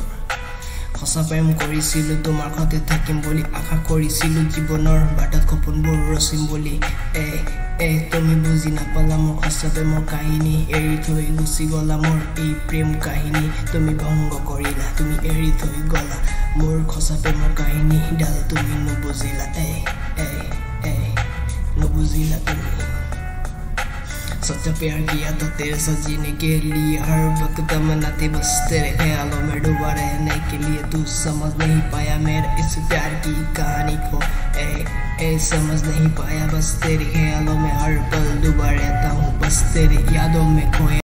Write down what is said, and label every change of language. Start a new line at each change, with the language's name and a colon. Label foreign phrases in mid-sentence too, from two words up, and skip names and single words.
Assamese: সঁচা প্ৰেম কৰিছিলো তোমাৰ সতে থাকিম বুলি আশা কৰিছিলো জীৱনৰ বাটত সপোনবোৰ ৰচিম বুলি তুমি বুজি নাপালা মোৰ সঁচা প্ৰেমৰ কাহিনী এৰি থৈ গুচি গলা মোৰ এই প্ৰেম কাহিনী তুমি ভংগ কৰিলা তুমি এৰি থৈ গলা মোৰ সঁচা প্ৰেমৰ কাহিনী ডাল তুমি নুবুজিলা নুবুজিলা তুমি
Hindi: सच्चा प्यार किया था तेरे साथ जीने के लिए हर वक्त तमन्नाती बस तेरे ख्यालों में डूबा रहने के लिए तू समझ नहीं पाया मेरे इस प्यार की कहानी को समझ नहीं पाया बस तेरे ख्यालों में हर पल डूबा रहता हूँ बस तेरी यादों में खोया